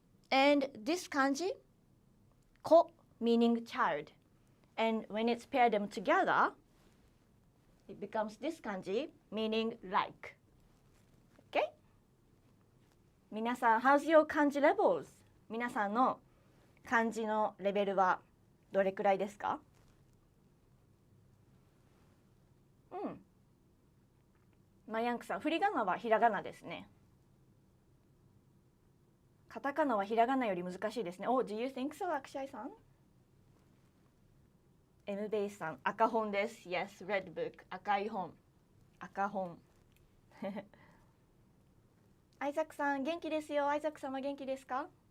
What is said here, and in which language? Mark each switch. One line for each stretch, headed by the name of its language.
English: And this kanji, ko meaning child. And when it's paired them together, it becomes this kanji meaning like. Okay? 皆さん、how's your kanji levels?
Japanese: 皆さんの漢字のレベルはどれくらいですか？マヤンクさん、振り仮名はひらがなですね。カタカナはひらがなより難しいですね。
English: Oh, do you think so, アクシャイさん？
Japanese: M ベイさん、赤本です。
English: Yes, red book、赤い本。
Japanese: 赤本。アイザックさん、元気ですよ。アイザックさんは元気ですか？